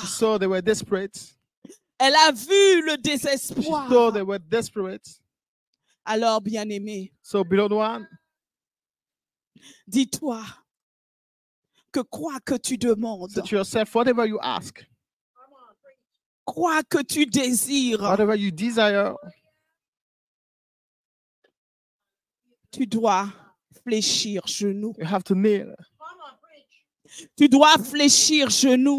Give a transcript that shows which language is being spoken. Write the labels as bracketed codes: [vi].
[en] She saw they were desperate. [fr] Elle a vu le [en] She [fr] désespoir. [en] saw they were desperate. [fr] Alors, bien-aimé, [en] So, beloved one, [fr] dis-toi que quoi que tu demandes, [en] say to yourself, whatever you ask, [fr] quoi que tu désires, [en] whatever you desire, [fr] tu dois fléchir genou. [en] you have to kneel. [fr] Tu dois fléchir genou.